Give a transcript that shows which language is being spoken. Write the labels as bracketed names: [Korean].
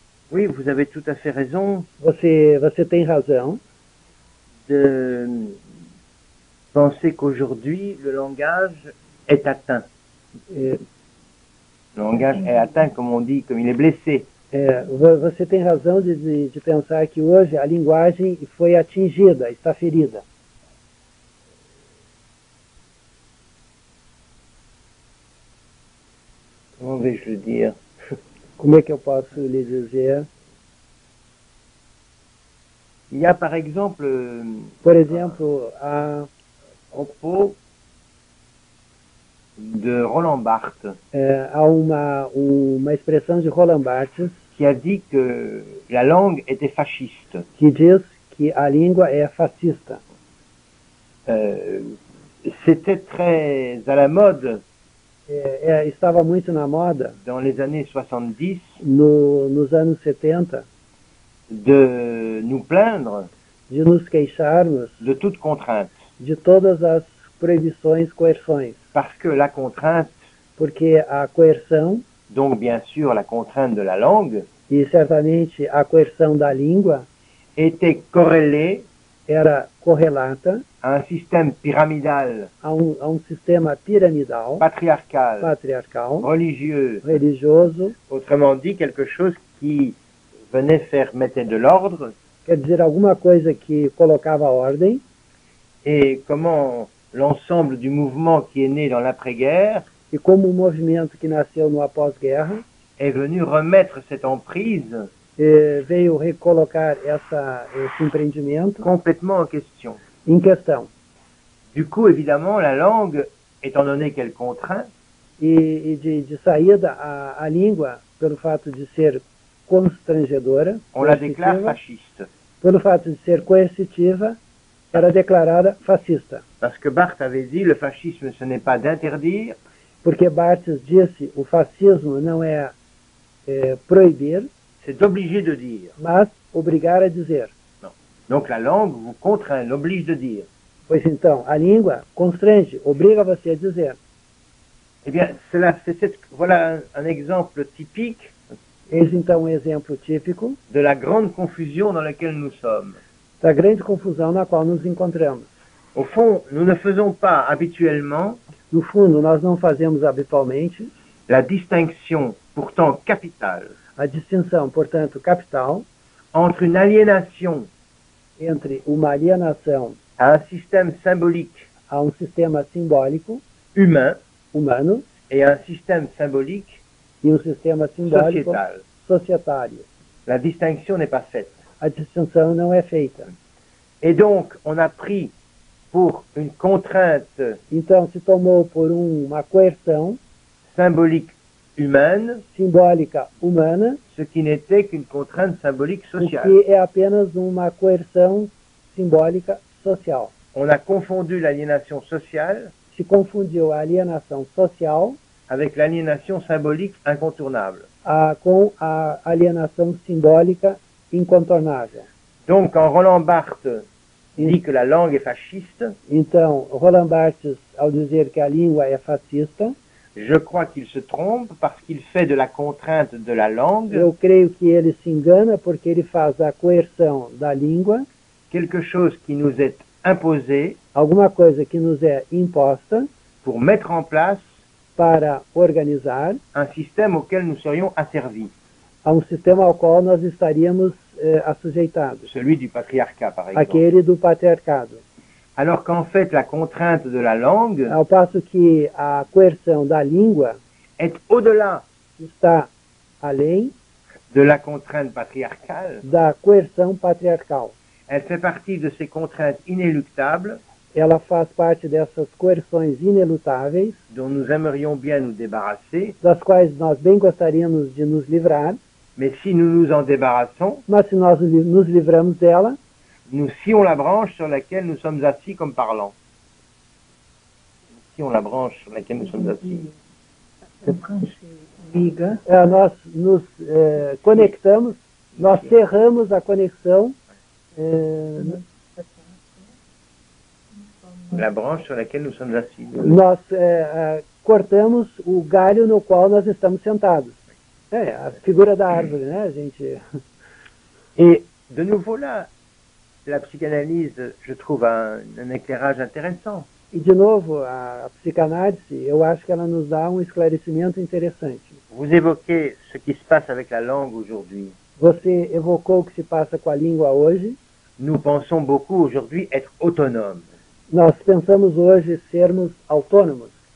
[French] Oui, vous avez tout à fait raison. [Portuguese] Você tem razão [French] de penser qu'aujourd'hui, le langage est atteint. Le langage est atteint, comme on dit, comme il est blessé. [Portuguese] Você tem razão de pensar que hoje a linguagem foi atingida, está ferida. [French] Comment vais-je le dire? [Portuguese] Como é que eu posso lhe dizer? [French] Il y a par exemple, [Portuguese] Por exemplo, a [French] propos de Roland Barthes, [Portuguese] há uma expressão de Roland Barthes [French] qui a dit que la langue était fasciste. [Portuguese] que diz que a língua é fascista. [French] C'était très à la mode [Portuguese] Estava muito na moda [French] dans les années 70 [Portuguese] nos anos 70 [French] de nous plaindre [Portuguese] de nos queixarmos [French] de toute contrainte. [Portuguese] de todas as proibições, coerções, [French] Parce que la contrainte, [Portuguese] porque a coerção, [French] donc bien sûr la contrainte de la langue, [Portuguese] e certamente a coerção da língua, [French] était corrélée [Portuguese] era correlata [French] à un système pyramidal, [Portuguese] a um sistema piramidal, [French] patriarcal, [Portuguese] patriarcal, [French] religieux, [Portuguese] religioso, [French] autrement dit quelque chose qui venait mettre de l'ordre, [Portuguese] quer dizer, alguma coisa que colocava ordem, [French] et comment l'ensemble du mouvement qui est né dans l'après-guerre [Portuguese] e como o movimento que nasceu no após-guerra [French] est venu remettre cette emprise [Portuguese] veio recolocar esse empreendimento [French] complètement en question. [Portuguese] em questão. [French] Du coup, évidemment, la langue, étant donné qu'elle contraint, [Portuguese] E de saída, a língua, pelo fato de ser constrangedora, [French] on la déclare [Portuguese] coercitiva, [French] fasciste. [Portuguese] pelo fato de ser coercitiva, era declarada fascista. [French] Parce que Barthes avait dit, le fascisme, ce n'est pas d'interdire, [Portuguese] Porque Barthes disse, o fascismo não é proibir, [French] c'est d'obliger de dire. [Portuguese] mas obrigar a dizer. [French] Donc la langue vous contraint, l'oblige de dire. [Portuguese] Pois então, a língua constrange, obriga você a dizer. [French] Eh bien, voilà un exemple typique [Portuguese] Eis então um exemplo típico [French] de la grande confusion dans laquelle nous sommes. [Portuguese] da grande confusão na qual nos encontramos. [French] Au fond, nous ne faisons pas habituellement [Portuguese] No fundo, nós não fazemos habitualmente [French] la distinction, pourtant capitale, [Portuguese] a distinção, portanto, capital, [French] entre une aliénation [Portuguese] entre uma alienação [French] à un système symbolique [Portuguese] a um sistema simbólico [French] humain [Portuguese] humano [French] et un système symbolique [Portuguese] e um sistema simbólico [French] sociétal. [Portuguese] societário. [French] La distinction n'est pas faite. [Portuguese] A distinção não é feita. [French] Et donc, on a pris pour une contrainte [Portuguese] Então, se tomou por uma coerção [French] symbolique humaine [Portuguese] simbólica humana, [French] ce qui n'était qu'une contrainte symbolique [Portuguese] o [French] sociale. [Portuguese] que é apenas uma coerção simbólica social. [French] On a confondu l'aliénation sociale [Portuguese] Se confundiu a alienação social [French] avec l'aliénation symbolique incontournable. [Portuguese] com a alienação simbólica incontornável. [French] Donc, quand Roland Barthes dit que la langue est fasciste, [Portuguese] Então, Roland Barthes, ao dizer que a língua é fascista, [French] je crois qu'il se trompe parce qu'il fait de la contrainte de la langue [Portuguese] eu creio que ele se engana porque ele faz a coerção da língua, [French] quelque chose qui nous est imposé [Portuguese] alguma coisa que nos é imposta [French] pour mettre en place [Portuguese] para organizar [French] un système auquel nous serions asservis, [Portuguese] a um sistema ao qual nós estaríamos assujeitados, [French] celui du patriarcat par exemple. [Portuguese] aquele do patriarcado. [French] Alors qu'en fait la contrainte de la langue [Portuguese] Ao passo que a coerção da língua [French] est au-delà [Portuguese] está além [French] de la contrainte patriarcale, [Portuguese] da coerção patriarcal. [French] elle fait partie de ces contraintes inéluctables [Portuguese] Ela faz parte dessas coerções inelutáveis, [French] dont nous aimerions bien nous débarrasser, [Portuguese] das quais nós bem gostaríamos de nos livrar, [French] mais si nous nous en débarrassons, [Portuguese] mas se nós nos livramos dela, [French] nous scions la branche sur laquelle nous sommes assis comme parlant. Nous scions la branche sur laquelle nous sommes assis. [Portuguese] Liga. nós nos conectamos, nós cerramos a conexão [French] La branche sur laquelle nous sommes assis. [Portuguese] nós cortamos o galho no qual nós estamos sentados. A figura da árvore, né, gente? [French] Et de nouveau là, la psychanalyse, je trouve un éclairage intéressant. [Portuguese] E, de novo, a psicanálise, eu acho que ela nos dá um esclarecimento interessante. [French] Vous évoquez ce qui se passe avec la langue aujourd'hui. [Portuguese] Você evocou o que se passa com a língua hoje. [French] Nous pensons beaucoup aujourd'hui être autonomes. [Portuguese] Nós pensamos hoje sermos autônomos,